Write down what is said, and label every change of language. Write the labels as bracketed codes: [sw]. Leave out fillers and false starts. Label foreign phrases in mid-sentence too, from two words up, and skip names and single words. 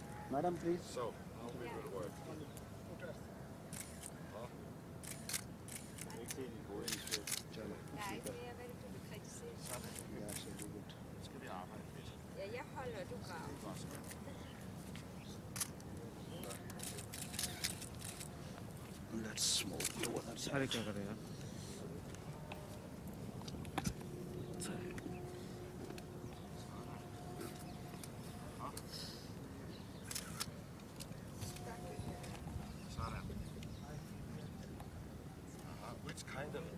[en] Madam, please. So, how we will work. [da] Nej, det er, hvad du vil kritisere. [en] Yeah, so do it. [da] Ja, jeg holder, du graver. [en] Let's move to other side. Which kind of